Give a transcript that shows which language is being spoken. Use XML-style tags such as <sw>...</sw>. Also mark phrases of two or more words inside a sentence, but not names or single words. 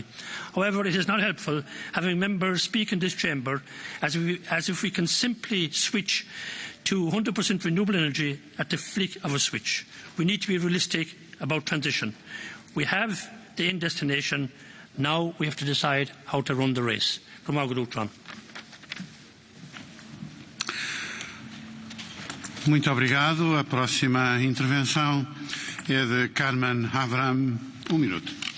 <en>However, it is not helpful having members speak in this chamber as if we can simply switch to 100% renewable energy at the flick of a switch. We need to be realistic about transition. We have the end destination. Now we have to decide how to run the race.</en> <pt>Muito obrigado. A próxima intervenção é de Carmen Avram, minuto.</pt>